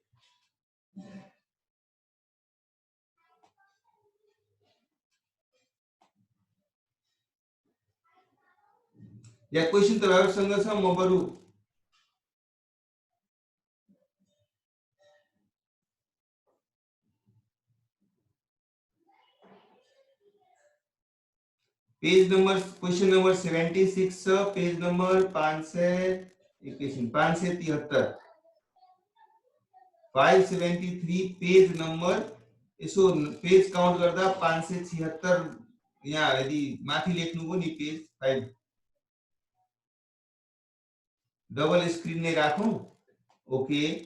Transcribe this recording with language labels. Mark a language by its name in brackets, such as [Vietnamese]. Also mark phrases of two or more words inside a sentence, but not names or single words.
[Nepali] या क्वेशन तपाईहरुसँग छ, म बरु [English] page number question number [Nepali] 76 छ, [English] page number [Nepali] 573 573 [English] page number. [Nepali] यसो [English] page count [Nepali] गर्दा 576 यहाँ यदि माथि लेख्नु हो नि पेज 5 [English] double screen [Nepali] नै राखौं। ओके